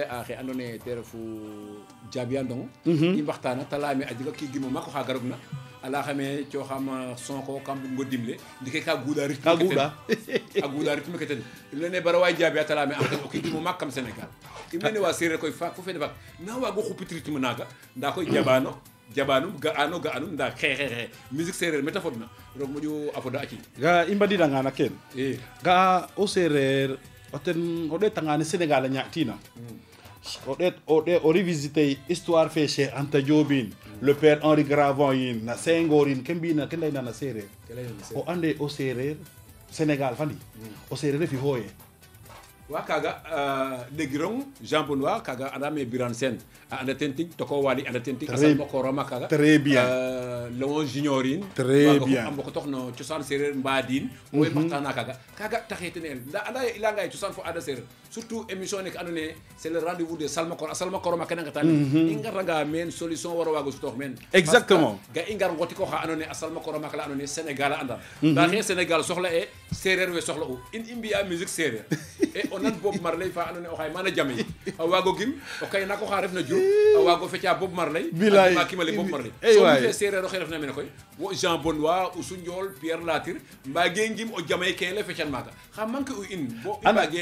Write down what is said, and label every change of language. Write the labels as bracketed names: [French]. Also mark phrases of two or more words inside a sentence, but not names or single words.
[Serer] a xe andoona yee te refu Diaby Ndong i mbaxtaana ta layaame a jega kii gimo maak oxa garogna a layaxame cooxam son ko kam bug ngo dimle ndike ka guuɗa rythme ke ten im lene bara waay Diaby a ta layaame o kii gimo maak kam Sénégal im lene wa seereer koy faak fo fene faak na waago xupit rythme naaga ndaa koy jaɓanum ga'anum ndaa xeexexe musique seereer mete fodna roog moƴu a foda a ciiñ ga i mbadidanga na keen ga'a o seereer o ten o ɗeetanga ne Sénégal a ñaaƴtiina o [French] revisiter histoire [Serer] fe Cheikh Anta Diop in le père Henri Gravon yin na Senghor in ke mbi'na ke layna na seereer o ande o seereer Sénégal fandi o seereer refi xooye wa kaga ɗegirong Jean Bounois kaga andame Birane Sène a anda ten tig toko wali anda ten tig asal mokoroma kaga [French] très bien [Serer] Léon Junior in [French] très bien [Serer] a mboko toxno cosaan seereer mbadin owe mbaxtana kaga taxe ten el nda anda ye i leyanga ye cosaan fo aada seereer [French] surtout émission [Serer] nek andoona yee [French] c'est le rendez-vous de [Serer] Salmakor a Salmakoroma kene ngetane i ngaranga meen solution waro waago sutoox meen exactement ga i ngar ngoti ko xa andoona yee a Salmakoroma kala andoona yee Sénégal a andan nda xe Sénégal soxla e seereer we soxla u in i mbi'a musique seereer e o nan Bob Marley fa andoona yee o xaye mana jame a waago gim o kay nako xa refna Diouf a waago feca Bob Marley a kimale Bob Marley so mi fe seereer oxe refna mene koy wo Jean Bounois Oussou Ndiol Pierre Latir mbaage ngim o jamay ke le fecan maaga xa manque u in bo i mbaage